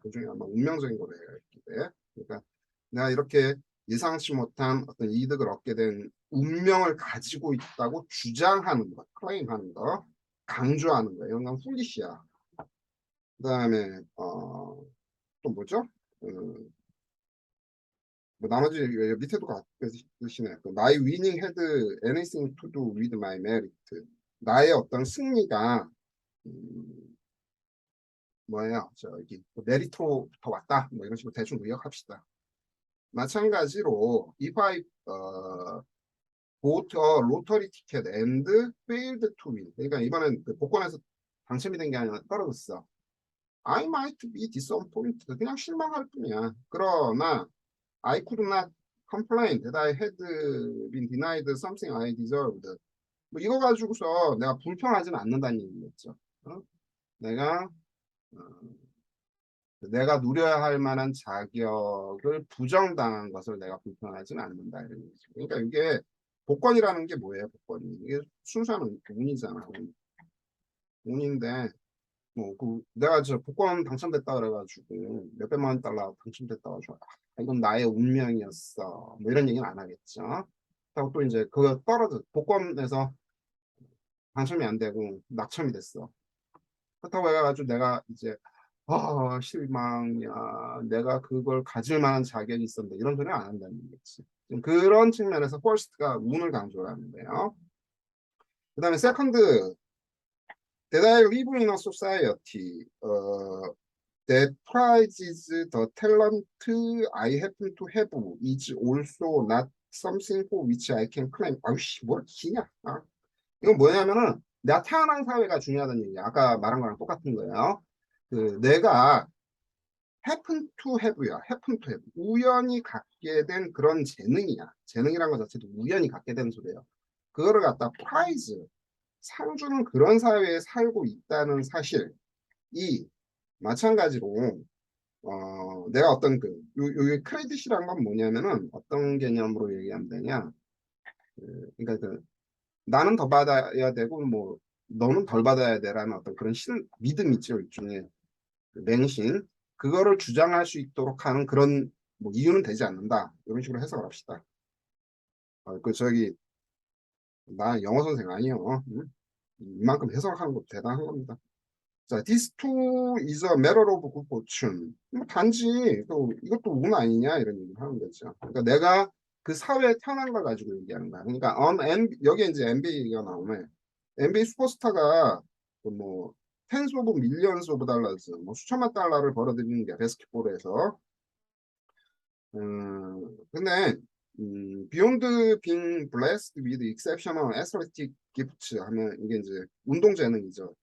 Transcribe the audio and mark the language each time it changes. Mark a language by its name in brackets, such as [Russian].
[Korean] 그중에 아마 운명적인 거로 해야 했기 때문에 그러니까 내가 이렇게 예상치 못한 어떤 이득을 얻게 된 운명을 가지고 있다고 주장하는 것, 클레임하는 거, 강조하는 거 이런 건 훌리시야. 그다음에 또 뭐죠? 뭐 나머지 밑에도 같으시네. [English] My winning had anything to do with my merit. [Korean] 나의 어떤 승리가 뭐예요? 저기 메리트로부터 왔다. 뭐 이런 식으로 대충 요약합시다. 마찬가지로 [English] if I bought a lottery ticket and failed to win. [Korean] 그러니까 이번엔 그 복권에서 당첨이 된 게 아니라 떨어졌어. [English] I might be disappointed. [Korean] 그냥 실망할 뿐이야. 그러나 [English] I could not complain that I had been denied something I deserved. [Korean] 뭐 이거 가지고서 내가 불평하지는 않는다는 얘기겠죠. 내가 어, 내가 누려야 할 만한 자격을 부정당한 것을 내가 불편하지는 않는다 이런 얘기죠. 그러니까 이게 복권이라는 게 뭐예요? 복권이 이게 순수한 운이잖아. 운인데 뭐 그 내가 저 복권 당첨됐다 그래가지고 몇백만 원 달러 당첨됐다 가지고 이건 나의 운명이었어 뭐 이런 얘기는 안 하겠죠. 그리고 또 이제 그거 떨어져 복권에서 당첨이 안 되고 낙첨이 됐어. 그렇다고 해가지고 내가 이제 실망이야. 내가 그걸 가질 만한 자격이 있었는데 이런 소리 안 한다는 얘기지. 그런 측면에서 퍼스트가 운을 강조하는데요. 그 다음에 세컨드, [English] that I live in a society that prizes the talent I happen to have is also not something for which I can claim. [Korean] 아우씨, 뭘 기냐? 이건 뭐냐면은 내가 태어난 사회가 중요하다는 얘기야. 아까 말한 거랑 똑같은 거예요. 그 내가 [English] happen to have야. happen to have. [Korean] 우연히 갖게 된 그런 재능이야. 재능이란 것 자체도 우연히 갖게 된 소리예요. 그거를 갖다 prize, 상 주는 그런 사회에 살고 있다는 사실이 마찬가지로 내가 어떤 요 크레딧이란 건 뭐냐면은 어떤 개념으로 얘기하면 되냐. 그러니까 나는 더 받아야 되고 뭐 너는 덜 받아야 돼라는 어떤 그런 믿음 있죠 일종의 그 맹신 그거를 주장할 수 있도록 하는 그런 뭐 이유는 되지 않는다 이런 식으로 해석을 합시다. 그 저기 나 영어 선생 아니요. 응? 이만큼 해석하는 것도 대단한 겁니다. [English] 자, this too is a matter of good fortune. [Korean] 뭐 단지 이것도 운 아니냐 이런 얘기를 하는 거죠. 그러니까 내가 그 사회에 태어난 걸 가지고 얘기하는 거야. 그러니까 여기에 이제 NBA가 나오네. NBA 슈퍼스타가 그뭐 텐스 오브 밀리언스 오브 달러즈 뭐 수천만 달러를 벌어들이는 게 바스켓볼에서 근데 [English] beyond being blessed with exceptional athletic gifts [Korean] 하면 이게 이제 운동 재능이죠.